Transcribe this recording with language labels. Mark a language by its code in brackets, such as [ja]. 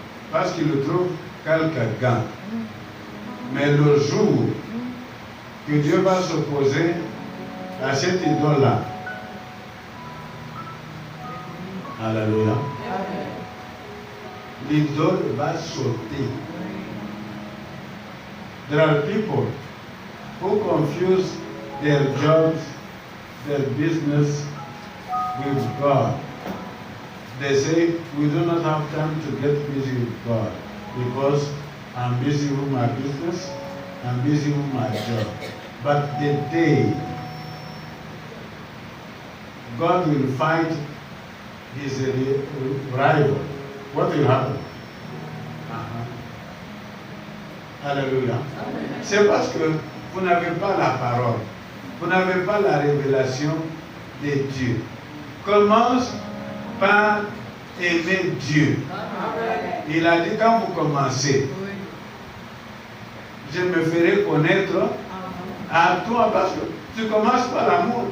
[fr] Parce qu'ils le trouvent quelques gains. Mais le jour que Dieu va s'opposer à cette idole-là, alléluia, l'idole va sauter. [en] There are people who confuse their jobs, their business with God. They say, we do not have time to get busy with God because I'm busy with my business, I'm busy with my job. But the day God will fight his rival, what will happen? [fr] Alléluia. C'est parce que vous n'avez pas la parole, vous n'avez pas la révélation de Dieu. Commence par aimer Dieu. Il a dit quand vous commencez, je me ferai connaître à toi parce que tu commences par l'amour.